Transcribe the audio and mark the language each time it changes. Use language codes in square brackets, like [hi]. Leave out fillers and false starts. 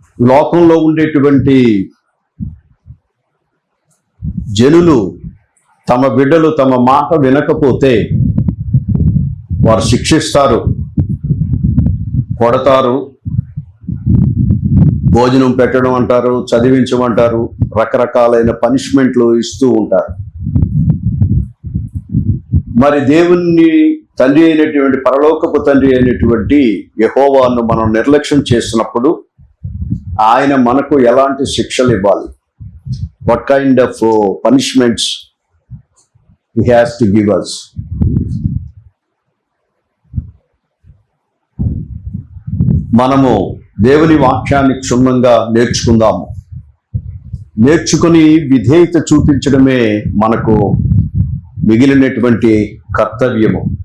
[te] లోకంలో ఉండేటువంటి జనులు తమ బిడ్డలు తమ మాట వినకపోతే వారు శిక్షిస్తారు, కొడతారు, భోజనం పెట్టడం అంటారు, చదివించమంటారు, రకరకాలైన పనిష్మెంట్లు ఇస్తూ ఉంటారు. మరి దేవుణ్ణి తండ్రి అయినటువంటి పరలోకపు తండ్రి అయినటువంటి యెహోవాను మనం నిర్లక్ష్యం చేసినప్పుడు ఆయన మనకు ఎలాంటి శిక్షలు ఇవ్వాలి? [en] What kind of punishments he has to give us? [te] మనము దేవుని వాక్యాన్ని క్షుణ్ణంగా నేర్చుకుందాము. నేర్చుకుని విధేయత చూపించడమే మనకు మిగిలినటువంటి కర్తవ్యము.